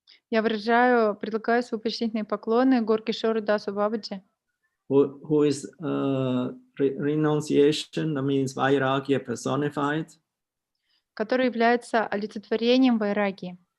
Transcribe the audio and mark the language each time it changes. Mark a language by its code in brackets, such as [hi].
[ru] Я предлагаю свои почтительные поклоны Горкишору Дасу Бабаджи, [en] Who is renunciation, that means vairagya personified. [ru] который является олицетворением вайраги.